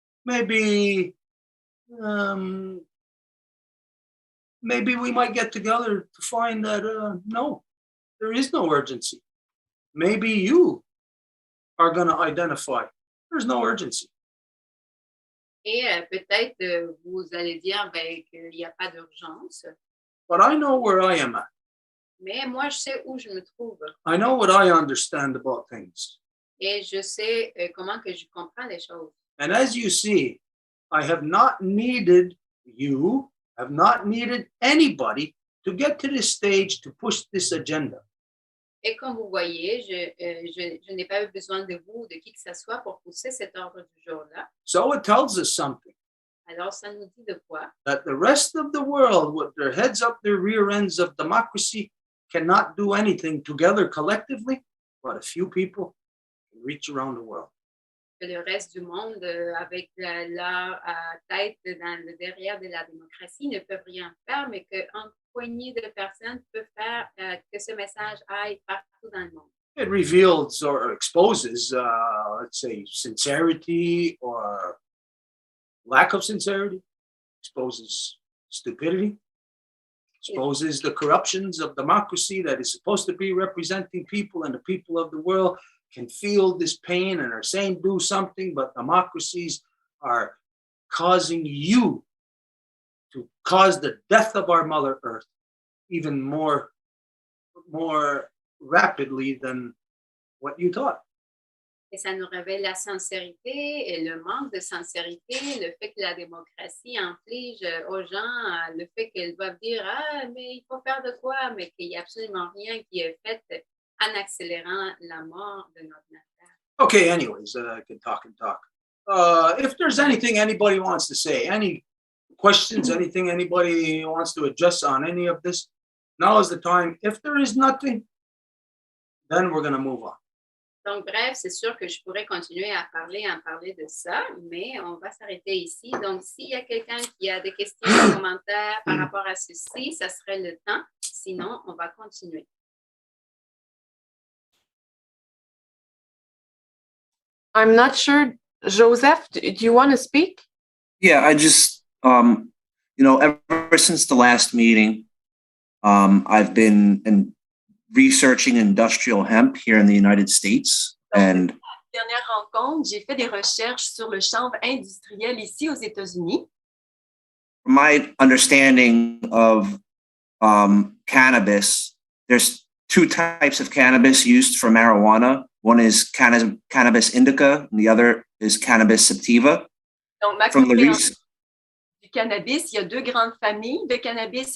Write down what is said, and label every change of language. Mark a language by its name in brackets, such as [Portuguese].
[English] Maybe we might get together to find that, no, there is no urgency. Maybe you are going to identify there's no urgency. [French] Et peut-être vous allez dire ben, qu'il n'y a pas d'urgence. [English] But I know where I am at. [French] Mais moi, je sais où je me trouve. [English] I know what I understand about things. [French] Et je sais comment que je comprends les choses. [English] And as you see, I have not needed you, have not needed anybody to get to this stage to push this agenda. [French] Et comme vous voyez, je n'ai pas eu besoin de vous, de qui que ce soit, pour pousser cet ordre du jour-là. [English] So it tells us something, [French] Alors, ça nous dit de quoi? [English] that the rest of the world, with their heads up their rear ends of democracy, cannot do anything together collectively, but a few people can reach around the world. [French] Que le reste du monde, avec leur tête dans le derrière de la démocratie, ne peuvent rien faire, mais qu'une poignée de personnes peuvent faire que ce message aille partout dans le monde. [English] It reveals or exposes, let's say, sincerity or lack of sincerity, exposes stupidity. exposes the corruptions of democracy that is supposed to be representing people, and the people of the world can feel this pain and are saying do something, but democracies are causing you to cause the death of our Mother Earth even more rapidly than what you taught. [French] Et ça nous révèle la sincérité et le manque de sincérité, le fait que la démocratie inflige aux gens le fait qu'ils doivent dire « Ah, mais il faut faire de quoi ?» mais qu'il n'y a absolument rien qui est fait en accélérant la mort de notre nation. [English] Okay, anyways, I can talk and talk. If there's anything anybody wants to say, any questions, anything anybody wants to adjust on any of this, now is the time. If there is nothing, then we're going to move on. [French] Donc, bref, c'est sûr que je pourrais continuer à parler de ça, mais on va s'arrêter ici. Donc, s'il y a quelqu'un qui a des questions, des commentaires par rapport à ceci, ça serait le temps. Sinon, on va continuer. [English] I'm not sure. Joseph, do you want to speak? Yeah, I just, ever since the last meeting, I've been researching industrial hemp here in the United States. And [French] Dernière rencontre, j'ai fait des recherches sur le chanvre industriel ici aux États-Unis. [English] from my understanding of cannabis, there's two types of cannabis used for marijuana. One is cannabis indica, and the other is cannabis sativa. [French] Donc, ma [English] From the [French] compréhension du cannabis, il y a deux grandes familles de cannabis.